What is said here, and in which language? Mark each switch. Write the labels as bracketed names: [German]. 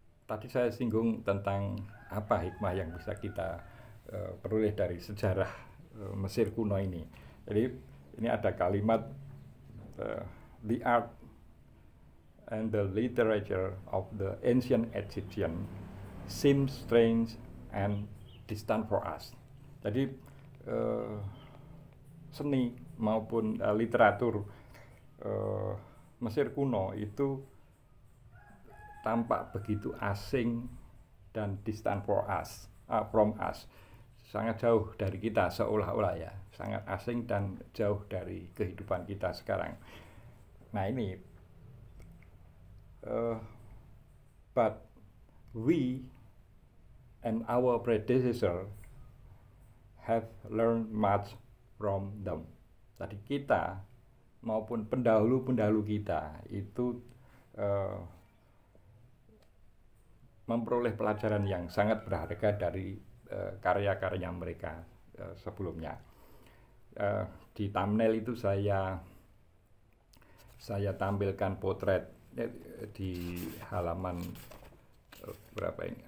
[Indonesian] Tadi saya singgung tentang apa hikmah yang bisa kita peroleh dari sejarah Mesir kuno ini. Jadi ini ada kalimat [English] the art and the literature of the ancient Egyptian seems strange and distant for us. [Indonesian] Jadi seni maupun literatur Mesir kuno itu tampak begitu asing dan [English] distant from us, [Indonesian] sangat jauh dari kita seolah-olah ya, sangat asing dan jauh dari kehidupan kita sekarang. Nah ini [English] but we and our predecessor have learned much from them. [Indonesian] Tadi kita maupun pendahulu-pendahulu kita itu memperoleh pelajaran yang sangat berharga dari karya-karya mereka sebelumnya. Di thumbnail itu saya tampilkan potret di halaman berapa ini?